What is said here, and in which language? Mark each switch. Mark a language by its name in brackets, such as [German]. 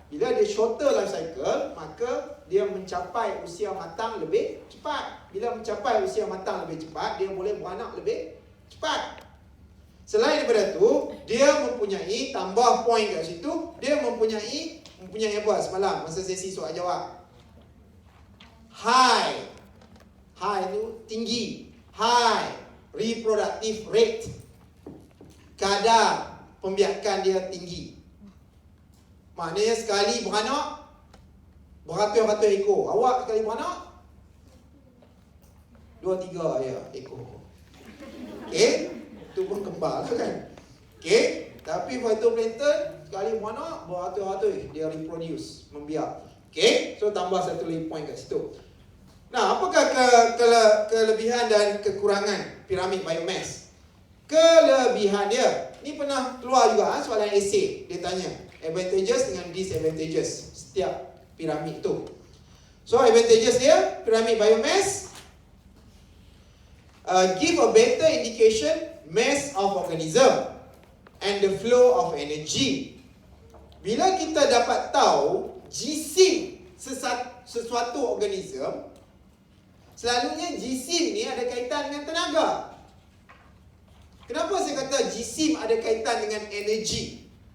[Malay] Bila dia [English] shorter life cycle, [Malay] maka dia mencapai usia matang lebih cepat. Bila mencapai usia matang lebih cepat, dia boleh beranak lebih cepat. Selain daripada tu, dia mempunyai, tambah poin kat situ, dia mempunyai apa semalam masa sesi soal jawab? High itu tinggi. [English] High reproductive rate. [Malay] Kadar pembiakan dia tinggi. Maknanya sekali beranak beratus-ratus ekor. Awak sekali beranak 2-3 ya ekor. Okey, itu pun kembar lah kan. Okey, tapi phytoplankton sekali beranak beratus-ratus dia reproduce, membiak. Okey, so tambah satu lagi point kat situ. Nah, apakah kelebihan dan kekurangan piramid biomass? Kelebihan dia, ni pernah keluar juga soalan esei, dia tanya advantages dengan disadvantages setiap piramid tu. [English] So advantages dia, piramid biomass give a better indication mass of organism and the flow of energy. [Malay] Bila kita dapat tahu jisim sesuatu organism, selalunya jisim ni ada kaitan dengan tenaga. Kenapa saya kata jisim ada kaitan dengan energi?